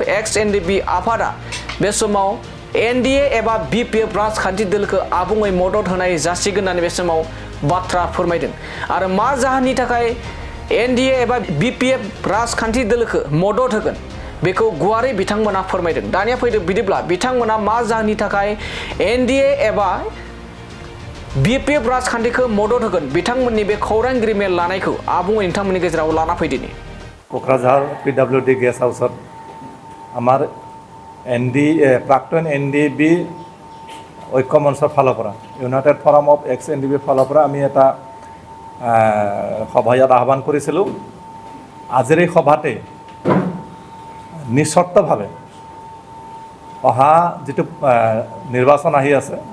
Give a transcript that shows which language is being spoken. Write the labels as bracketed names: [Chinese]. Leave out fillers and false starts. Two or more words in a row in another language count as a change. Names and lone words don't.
[Bodo] एक्स एनडिबि आफादा बे समाव एनडिए एबा बिपिएफ राजखान्थि दोलोखौ आबुङै मदद होनाय जासिगोन होननानै बे समाव बाथ्रा फोरमायदों आरो मा जाहोननि थाखाय एनडिए एबा बिपिएफ राजखान्थि दोलोखौ मदद होगोन बेखौ गुवारै बिथांमोना फोरमायदों दानिया फैदो बिदिब्ला बिथांमोना मा जाहोननि थाखाय एनडिए एबा बिपिएफ राजखान्थिखौ मदद होगोन बिथांमोननि बे खौरांगिरि मेल लानायखौ आबुङै नोंथांमोननि गेजेराव लाना फैदिनि [Assamese] ক'কৰাঝাৰ পিডব্লিউডি গেষ্ট হাউছত আমাৰ প্ৰাক্তন এনডিবি ঐক্য মঞ্চৰ ফালৰ পৰা ইউনাইটেড ফৰাম অফ এক্স এনডিবিৰ ফালৰ পৰা আমি এটা সভা ইয়াত আহ্বান কৰিছিলোঁ আজিৰ এই সভাতে নিঃশৰ্তভাৱে অহা যিটো নিৰ্বাচন আহি আছে